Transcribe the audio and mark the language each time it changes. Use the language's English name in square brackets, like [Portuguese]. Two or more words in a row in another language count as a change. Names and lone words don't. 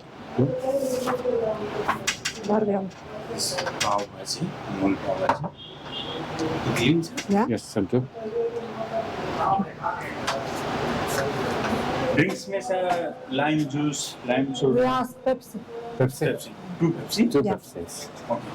[Lithuanian] Dar vėl. [English] pav bhaji, moon pav bhaji. Green sir. [Lithuanian] Ne? [English] Yes, thank you. Drinks में sir, lime juice, lime soda, We ask Pepsi. Pepsi. Pepsi, 2 Pepsi. 2 Yeah. Pepsis.